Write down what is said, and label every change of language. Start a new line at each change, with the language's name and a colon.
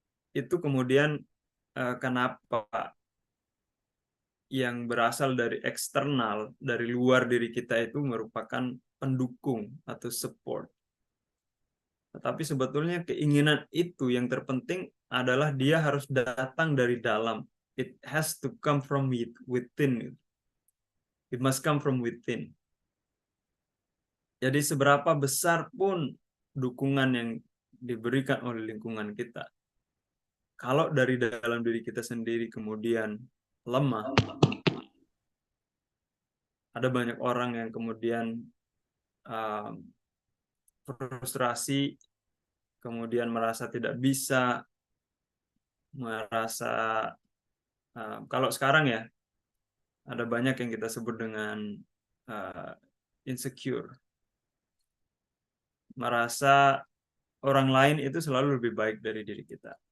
Indonesian: Itu kemudian kenapa yang berasal dari eksternal, dari luar diri kita itu merupakan pendukung atau support. Tetapi sebetulnya keinginan itu yang terpenting adalah dia harus datang dari dalam.
English: It has to come from within. It must come from within.
Indonesian: Jadi seberapa besar pun dukungan yang diberikan oleh lingkungan kita, kalau dari dalam diri kita sendiri kemudian lemah, ada banyak orang yang kemudian frustrasi, kemudian merasa tidak bisa, merasa kalau sekarang ya ada banyak yang kita sebut dengan insecure, merasa orang lain itu selalu lebih baik dari diri kita.